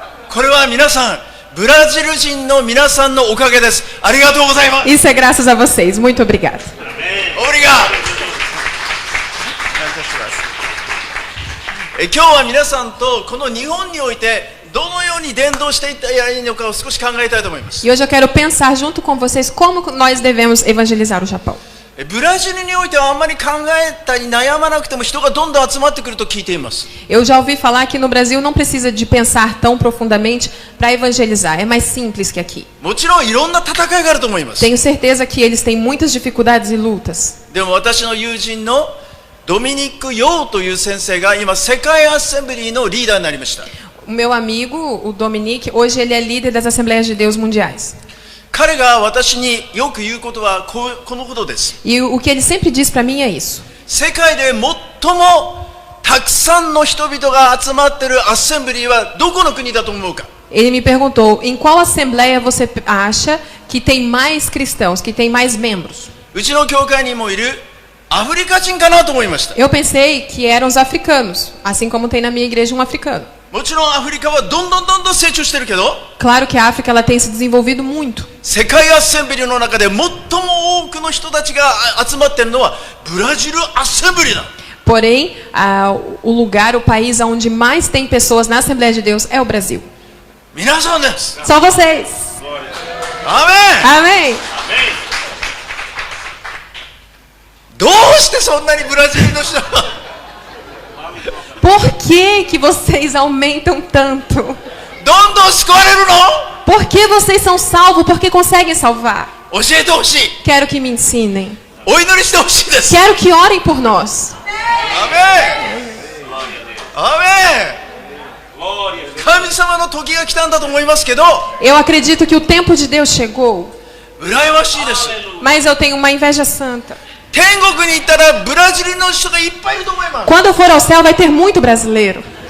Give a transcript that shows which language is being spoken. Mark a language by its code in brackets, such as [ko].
[ja] これは皆さん、ブラジル人の皆さんのおかげです。ありがとうございます。 [pt] Isso é graças a vocês. Muito obrigada. Obrigado. [ja] 今日は皆さんとこの日本においてどのように伝道していったらいいのかを少し考えたいと思います。 [pt] E hoje eu quero pensar junto com vocês como nós devemos evangelizar o Japão. [ja] ブラジルにおいてはあんまり考えたり悩まなくても人がどんどん集まってくると聞いています。 [pt] Eu já ouvi falar que no Brasil não precisa de pensar tão profundamente para evangelizar. É mais simples que aqui. [ja] もちろんいろんな戦いがあると思います。 [pt] Tenho certeza que eles têm muitas dificuldades e lutas. [ja] でも私の友人のドミニク・ヨーという先生が今世界アッセンブリーのリーダーになりました。 [pt] O meu amigo, o Dominique, hoje ele é líder das Assembleias de Deus Mundiais. [ja] 彼が私によく言うことはこのことです。 [pt] E o que ele sempre diz para mim é isso. [ja] 世界で最もたくさんの人々が集まっているアッセンブリーはどこの国だと思うか。 [pt] Ele me perguntou, em qual assembleia você acha que tem mais cristãos, que tem mais membros? [ja] うちの教会にもいるアフリカ人かなと思いました。 [pt] Eu pensei que eram os africanos, assim como tem na minha igreja um africano. [ja] もちろんアフリカはどんどん成長してるけど、 [pt] Claro que a África ela tem se desenvolvido muito. [ja] 世界アッセンブリーの中で最も多くの人たちが集まっているのはブラジルアッセンブリーだ。 [pt] Porém, o lugar, o país onde mais tem pessoas na Assembleia de Deus é o Brasil. [ja] 皆さんです。 [pt] São vocês. [ja] アーメン。 [pt] Amém. [ja] どうしてそんなにブラジルの人は [pt] Por que vocês aumentam tanto? [ja] どんどん救われるの？ [pt] Por que vocês são salvos? Por que conseguem salvar? [ja] 教えてほしい。 [pt] Quero que me ensinem. [ja] お祈りしてほしいです。 [pt] Quero que orem por nós. [ja] アーメン。アーメン。神様の時が来たんだと思いますけど、 [pt] Eu acredito que o tempo de Deus chegou, [ja] 羨ましいです。 [pt] mas eu tenho uma inveja santa. [ja] 天国に行ったらブラジルの人がいっぱいいると思います。 [pt] Quando eu for ao céu, vai ter muito brasileiro.